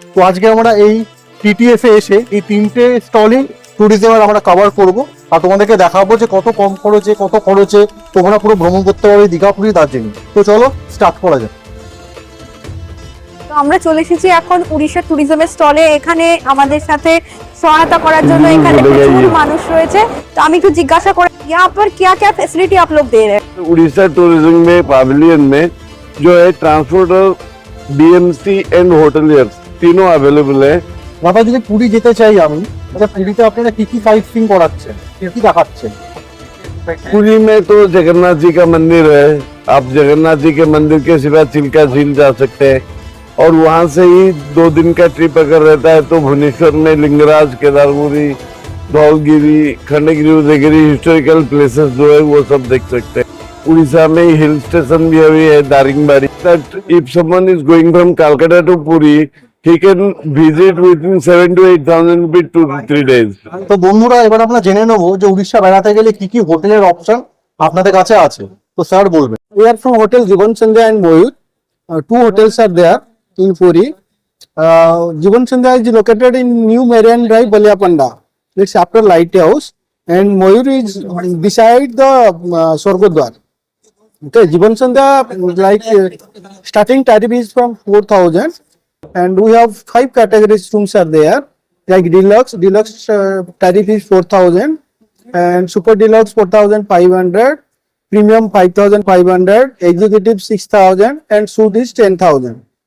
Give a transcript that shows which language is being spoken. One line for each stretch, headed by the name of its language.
Bangla: তো আজকে আমরা এই টিটিএফ এ এসে এই তিনটে স্টলে ট্যুরিজমের আমরা কভার করব আর তোমাদেরকে দেখাবো যে কত কম খরচে, কত খরচে তোমরা পুরো ভ্রমণ করতে পারো দীঘা, পুরী, দার্জিলিং। তো চলো স্টার্ট করা যাক। তো আমরা চলে এসেছি এখন উড়িষ্যা ট্যুরিজমের স্টলে। এখানে আমাদের সাথে সহায়তা করার জন্য এখানে প্রচুর মানুষ রয়েছে। তো আমি একটু জিজ্ঞাসা করি,
Hindi: यहाँ पर क्या क्या फैसिलिटी आप लोग दे रहे हैं? उड़ीसा टूरिज्म में पवेलियन में जो है ट्रांसपोर्टर, बीएमसी एंड होटलियर्स तीनों अवेलेबल है।
Bangla: দাদা, যদি পুরী যেতে চাই আমি, তাহলে পুরীতে আপনারা কি কি সাইট সিইং করাচ্ছেন, কি কি দেখাচ্ছেন?
Hindi: पुरी में तो जगन्नाथ जी का मंदिर है, आप जगन्नाथ जी के मंदिर के सिवा चिल्का झील जा सकते हैं। और वहाँ से ही 2 दिन का ट्रिप अगर रहता है तो भुवनेश्वर में लिंगराज, केदारपुरी, धौलगिरी, खंडगिरी, उदयगिरी हिस्टोरिकल प्लेसेस जो है वो सब देख सकते हैं। उड़ीसा में हिल स्टेशन भी अभी है Daringbadi.
English: That if someone is going from Calcutta to Puri, he can visit within 7 to 8,000 rupees 2 to 3 days.
Bangla: তো বন্ধুরা, এবার আমরা জেনে নেবো যে উড়িষ্যা বেড়াতে গেলে কি কি হোটেলের অপশন আপনাদের কাছে আছে। তো স্যার বলবেন।
English: We are from Hotel Jivan Sandhya and Mayur. 2 hotels are there in Puri. Jivan Sandhya is located in New Marian Drive, Baliapanda. It's after Lighthouse, and Mayur is beside the Swargodwar. Okay, Jivan Sandhya starting tariff is from 4,000, and we have 5 categories rooms are there, like deluxe tariff is 4,000, and super deluxe 4,500, premium 5,500, executive 6,000, and suite is 10,000.